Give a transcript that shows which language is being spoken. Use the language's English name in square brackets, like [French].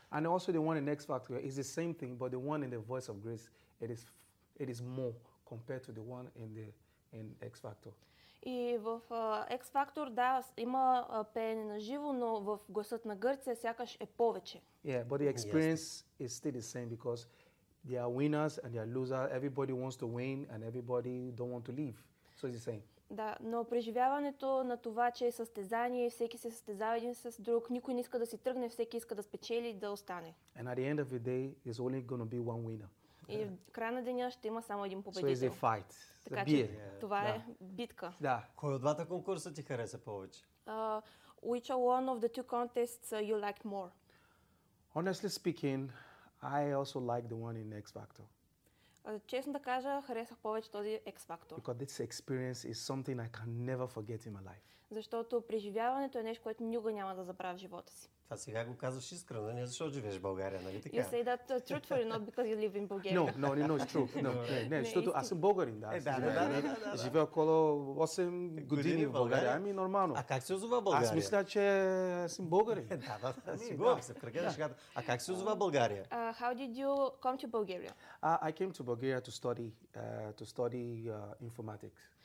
[English] And also the one in X Factor is the same thing, but the one in the Voice of Greece, it is more compared to the one in X Factor. [Bulgarian] И в X Factor, да, има пеене на живо, но в Гласът на Гърция сякаш е повече. [English] Yeah, but the experience is still the same because there are winners and there are losers. Everybody wants to win and everybody don't want to leave. So it's the same. [Bulgarian] Да, но преживяването на това, че е състезание, всеки се състезава един с друг, никой не иска да си тръгне, всеки иска да спечели и да остане. [English] And at the end of the day, there's only going to be one winner. [Bulgarian] И в края на деня ще има само един победител. [English] So it's a fight. [Bulgarian] Така че това е битка. Да. Кой от двата конкурса ти хареса повече? [English] Which one of the two contests you like more? Honestly speaking, I also like the one in X Factor. [Bulgarian] Честно да кажа, харесах повече този X Factor. [English] Because this experience is something I can never forget in my life. [Bulgarian] Защото преживяването е нещо, което никога няма да забравя в живота си. Това сега го казваш искрено, не защото живееш в България, нали така? [English] You say that truthfully, not because you live in Bulgaria. No, it's true. No, [Bulgarian] не, защото аз съм българин, да. Да. Живея около 8 години в България, ами нормално. А как се озова България? Аз мисля, че съм българин. Да, сигурам се, в кръга на шагата. А как се озова България? [English] How did you come to Bulgaria? I came to Bulgaria to study informatics.